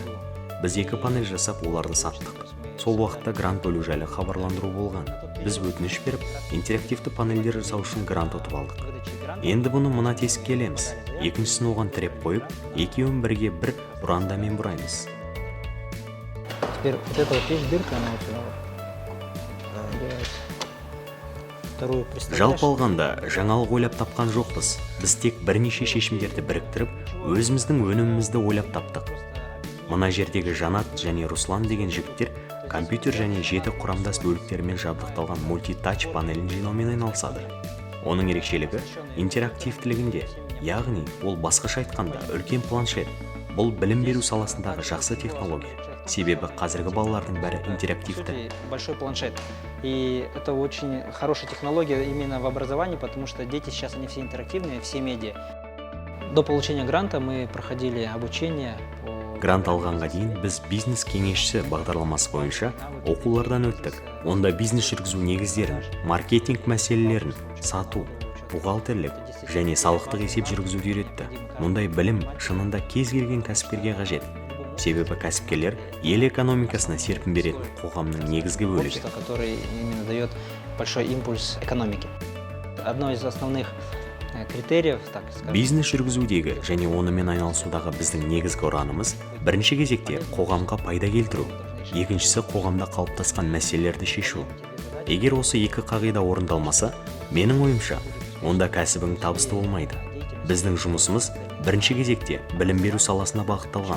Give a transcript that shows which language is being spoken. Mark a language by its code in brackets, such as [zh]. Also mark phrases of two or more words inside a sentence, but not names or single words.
[kk] Біз 2 панель жасап, оларды саттық. Сол уақытта грант бөлу жайлы хабарландыру болған. Біз өтініш беріп, интерактивті панельдер жасау үшін грант ұтып алдық. Енді бұны мына тесікке ілеміз. Екіншісін оған тіреп қойып, екеуін бірге бір бұрандамен бұраймыз. [ru] Теперь вот эта вот есть дырка, она вот сюда вот. Вторую представляешь? [kk] Жалпы алғанда жаңалық ойлап тапқан жоқпыз. Біз тек бірнеше шешімдерді біріктіріп, өзіміздің өнімімізді ойлап таптық. Мына жердегі Жанат және Руслан деген жігіттер компьютер және 7 құрамдас бөліктермен жабдықталған мультитач панелін жинаумен айналысады. Оның ерекшелігі интерактивтілігінде, яғни ол басқаша айтқанда үлкен планшет. Бұл білім беру саласындағы жақсы технология. Себебі қазіргі балалардың бәрі интерактивті. [ru] Большой планшет. И это очень хорошая технология именно в образовании, потому что дети сейчас они все интерактивные, все медиа. До получения гранта мы проходили обучение. [kk] Грант алғанға дейін біз бизнес кеңесші бағдарламасы бойынша оқулардан өттік. Онда бизнес жүргізу негіздерін, маркетинг мәселелерін, сату, бухгалтерлік және салықтық есеп жүргізуді үйретті. Мұндай білім шынында кез келген кәсіпкерге қажет. Себебі кәсіпкерлер ел экономикасына серпін беретін қоғамның негізгі бөлігі. [ru] Который именно дает большой импульс экономике. Одно из основных критериев, так скажем. [kk] Бизнес жүргізудегі және онымен айналысудағы біздің негізгі ұранымыз бірінші кезекте қоғамға пайда келтіру, екіншісі қоғамда қалыптасқан мәселелерді шешу. Егер осы екі қағида орындалмаса, менің ойымша, онда кәсібің табысты болмайды. Біздің жұмысымыз бірінші кезекте білім беру саласына бағытталған.